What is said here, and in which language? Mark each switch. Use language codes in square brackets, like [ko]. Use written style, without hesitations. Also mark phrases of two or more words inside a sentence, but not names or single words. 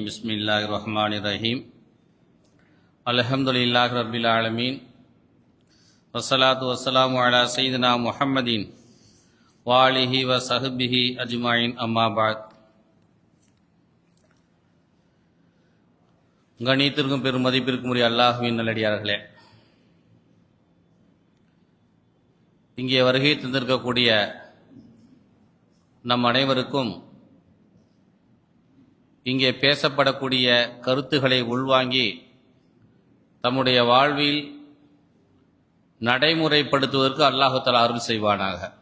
[ar] بسم الله الرحمن الرحيم الحمد لله رب العالمين والصلاة والسلام على سيدنا محمد وآله وصحبه أجمعين أما بعد. [ta] கணித்திற்கும் பெரும் மதிப்பிற்கும் உரிய அல்லாஹ்வின் நல்லடியார்களே, இங்கே வருகை தந்திருக்கக்கூடிய நம் அனைவருக்கும் இங்கே பேசப்படக்கூடிய கருத்துக்களை உள்வாங்கி தம்முடைய வாழ்வில் நடைமுறைப்படுத்துவதற்கு [ar] الله تعالى [ta] அருள் செய்வானாக.